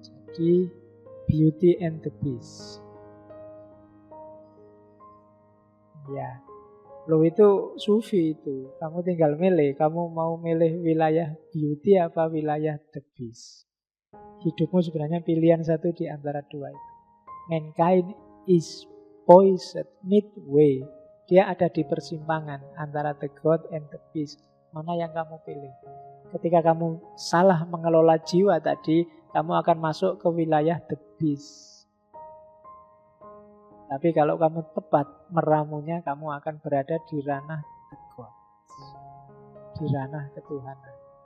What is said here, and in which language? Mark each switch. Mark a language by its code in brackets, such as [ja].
[id] Jadi [en] beauty and the beast. [id] Ya, lo itu sufi itu. Kamu tinggal milih. Kamu mau milih wilayah beauty apa wilayah [en] the beast. [id] Hidupmu sebenarnya pilihan satu di antara dua itu. [en] Mankind is poised midway. [id] Dia ada di persimpangan antara [en] the god and the beast. [id] Mana yang kamu pilih? Ketika kamu salah mengelola jiwa tadi, kamu akan masuk ke wilayah the beast. Tapi kalau kamu tepat meramunya, kamu akan berada di ranah the god, di ranah ketuhanan.